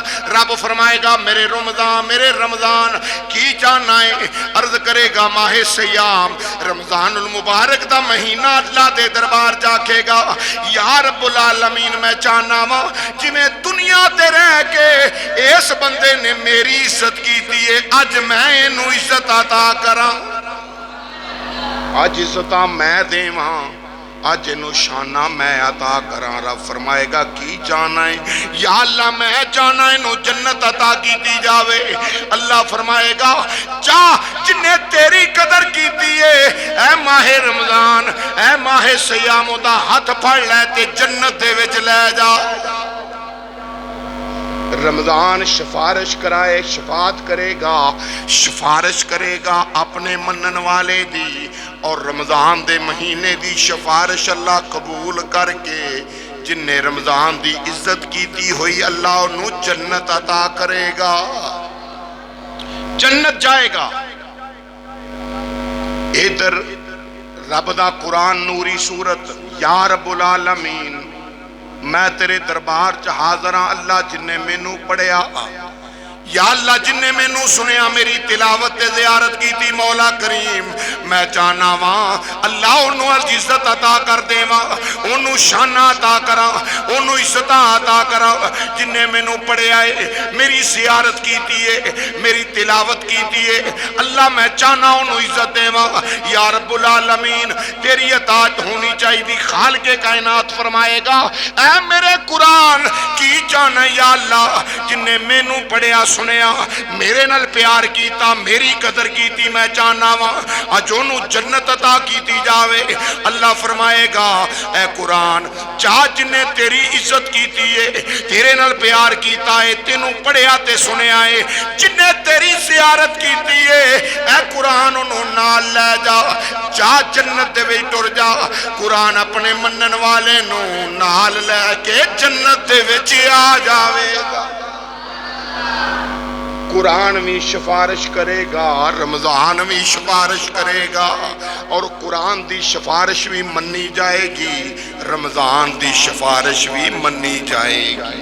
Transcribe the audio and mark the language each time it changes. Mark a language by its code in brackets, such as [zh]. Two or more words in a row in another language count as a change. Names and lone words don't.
[pa] رب فرمائے گا میرے رمضان کی چاہنا ہے؟ عرض کرے گا ماہ سیام، رمضان المبارک دا مہینہ اللہ دے دربار جاکے گا، [ar] یا رب العالمین [pa] میں چاہنا وا جی میں دنیا تے رہ کے اس بندے نے میری عزت کی دیئے، اج میں انو عزت عطا کرا، اج عزتاں میں دے وہاں، اج انو شانہ میں عطا کرا۔ رب فرمائے گا کی چاہنا ہے؟ یا اللہ میں چاہنا انو جنت عطا کی دی جاوے۔ اللہ فرمائے گا چاہ جنہیں تیری قدر کی دیئے، اے ماہ رمضان، اے ماہ سیام دا ہاتھ پھڑ لے تے جنت دے وچ لے جا۔ رمضان سفارش کرائے، شفاعت کرے گا، سفارش کرے گا اپنے منن والے دی، اور رمضان دے مہینے دی سفارش اللہ قبول کر کے جن نے رمضان دی عزت کیتی ہوئی اللہ انہوں جنت عطا کرے گا، جنت جائے گا۔ ادھر رب دا قرآن نوری سورت، [ar] یا رب العالمین [pa] میں تیرے دربار چ حاضر ہاں اللہ جن نے مینوں پڑھیا، یا اللہ جن نے مینوں سنیا میری تلاوت تے زیارت کی تھی، مولا کریم میں چاہنا واں اللہ انہوں عزت عطا کر دے واں، انہوں شانہ عطا کرا، انہوں عزت عطا کرا جن نے مینوں پڑھیا ہے، میری زیارت کی تھی، میری تلاوت کی تھی، اللہ میں چاہنا انہوں عزت دے واں۔ [ar] یا رب العالمین [pa] تیری اطاعت ہونی چاہیے دی، خالق کائنات فرمائے گا اے میرے قرآن کی چاہنا یا اللہ جن نے مینوں پڑھیا سنیا، میرے نال پیار کیتا، میری قدر کیتی، میں چاہنا وا اجونوں جنت عطا کیتی جاوے۔ اللہ فرمائے گا اے قرآن چاہ جن نے تیری عزت کیتی ہے، تیرے نال پیار کیتا ہے، تینوں پڑھیا تے سنیا ہے، جن نے تیری زیارت کیتی ہے اے قرآن انہوں نال لے جا، چاہ جنت دے وچ ٹر جا۔ قرآن اپنے منن والے نوں نال لے کے جنت دے وچ آ جاوے گا۔ قرآن بھی سفارش کرے گا، رمضان بھی سفارش کرے گا، اور قرآن دی سفارش بھی منی جائے گی، رمضان دی سفارش بھی منی جائے گی۔